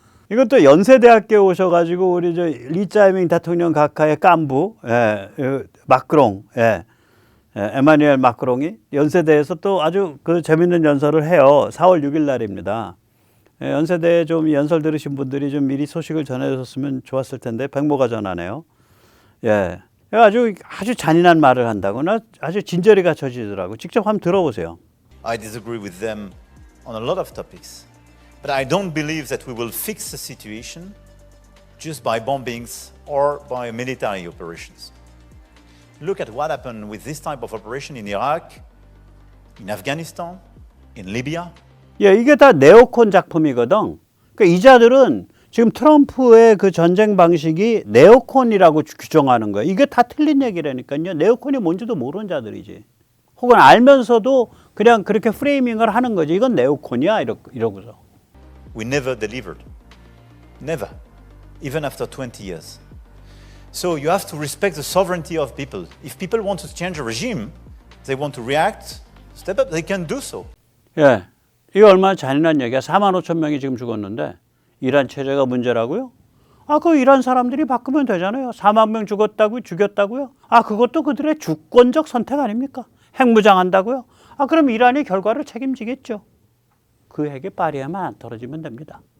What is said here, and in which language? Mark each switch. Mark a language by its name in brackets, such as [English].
[Korean] 이것도 연세대학교 오셔가지고 우리 저 리짜이밍 대통령 각하의 깐부 마크롱 에마뉘엘 마크롱이 연세대에서 또 아주 그 재밌는 연설을 해요. 4월 6일 날입니다. 연세대에 좀 연설 들으신 분들이 좀 미리 소식을 전해줬으면 좋았을 텐데 백모가 전하네요. 예, 아주 잔인한 말을 한다거나 아주 진저리 갖춰지더라고. 직접 한번 들어보세요. [English] I disagree with them on a lot of topics, but I don't believe that we will fix the situation just by bombings or by military operations. Look at what happened with this type of operation in Iraq, in Afghanistan, in Libya. [Korean] 예, 이게 다 네오콘 작품이거든. 그러니까 이 자들은 지금 트럼프의 그 전쟁 방식이 네오콘이라고 규정하는 거예요. 이게 다 틀린 얘기라니까요. 네오콘이 뭔지도 모르는 자들이지. 혹은 알면서도 그냥 그렇게 프레이밍을 하는 거지. 이건 네오콘이야 이러고서. [English] We never delivered. Never. Even after 20 years. So you have to respect the sovereignty of people. If people want to change a regime, they want to react, step up, they can do so. [Korean] 예, 이게 얼마나 잔인한 얘기야. 4만 5천 명이 지금 죽었는데 이란 체제가 문제라고요? 아, 그 이란 사람들이 바꾸면 되잖아요. 4만 명 죽였다고요? 아, 그것도 그들의 주권적 선택 아닙니까? 핵무장한다고요? 아, 그럼 이란이 결과를 책임지겠죠. 그 핵이 파리에만 안 떨어지면 됩니다.